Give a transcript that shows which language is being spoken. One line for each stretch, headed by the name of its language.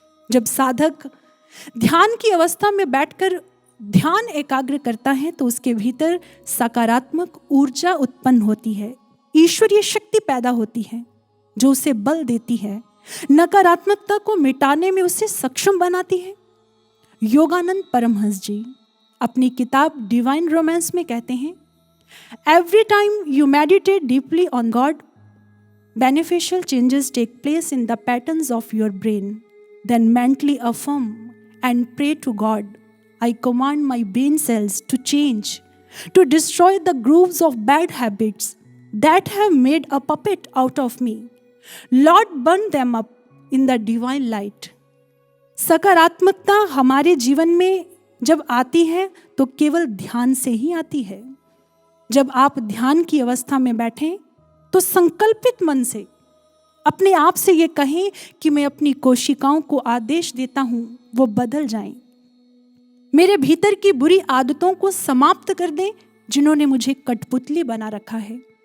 Hindi: जब साधक ध्यान की अवस्था में बैठकर ध्यान एकाग्र करता है तो उसके भीतर सकारात्मक ऊर्जा उत्पन्न होती है, ईश्वरीय शक्ति पैदा होती है जो उसे बल देती है, नकारात्मकता को मिटाने में उसे सक्षम बनाती है। योगानंद परमहंस जी अपनी किताब डिवाइन रोमांस में कहते हैं,
English: Every time you meditate deeply on God, beneficial changes take place in the patterns of your brain. Then mentally affirm and pray to God. I command my brain cells to change, to destroy the grooves of bad habits that have made a puppet out of me. Lord, burn them up in the divine light.
Hindi: सकारात्मकता हमारे जीवन में जब आती है तो केवल ध्यान से ही आती है। जब आप ध्यान की अवस्था में बैठें तो संकल्पित मन से अपने आप से ये कहें कि मैं अपनी कोशिकाओं को आदेश देता हूं वो बदल जाएं, मेरे भीतर की बुरी आदतों को समाप्त कर दें जिन्होंने मुझे कठपुतली बना रखा है।